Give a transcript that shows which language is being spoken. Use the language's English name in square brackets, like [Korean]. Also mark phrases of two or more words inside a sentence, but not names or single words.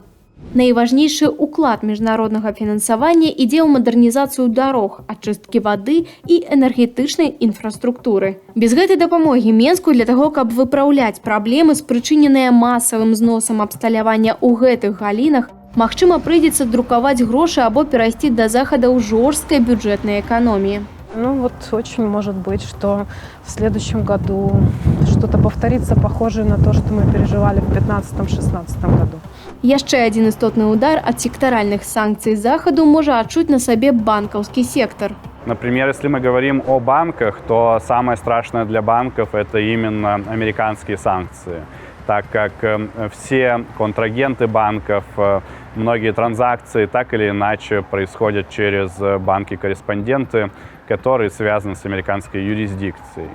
[Belarusian] Найважнейшы ўклад міжнароднага фінансавання ідзе ў мадэрнізацыю дарог, ачысткі вады і энергетычнай інфраструктуры. Без гэтай дапамогі Менску для таго, каб выпраўляць праблемы, спрычыненыя масавым зносам абсталявання ў гэтых галінах, магчыма, прыйдзецца друкаваць грошы або перайсці да захадаў жорсткай бюджэтнай эканоміі. [Russian] Ну вот очень может быть, что в следующем году что-то повторится, похожее на то, что мы переживали в 2015-2016 году. [Belarusian] Яшчэ адзін істотны удар ад сектаральных санкцый захаду можа адчуць на сабе банкаўскі сектор. [Russian] Например, если мы говорим о банках, то самое страшное для банков – это именно американские санкции, так как все контрагенты банков, многие транзакции так или иначе происходят через банки-корреспонденты, которые связаны с американской юрисдикцией.